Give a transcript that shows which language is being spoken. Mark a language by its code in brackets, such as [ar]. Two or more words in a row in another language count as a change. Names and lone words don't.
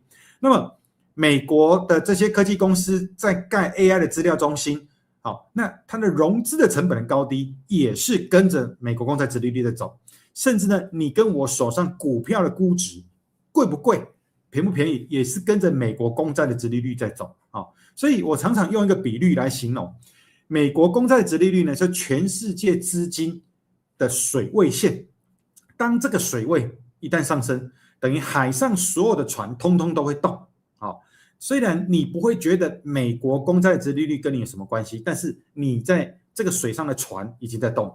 [zh] 那麼美國的這些科技公司在蓋 AI 的資料中心，那它的融資的成本的高低也是跟着美國公債殖利率在走。甚至呢，你跟我手上股票的估值貴不貴、便不便宜，也是跟着美國公債的殖利率在走。所以我常常用一個比率來形容，美國公債殖利率呢，是全世界資金的水位線。當這個水位一旦上升，等於海上所有的船通通都會動。雖然你不會覺得美國公債殖利率跟你有什麼關係，但是你在這個水上的船已經在動。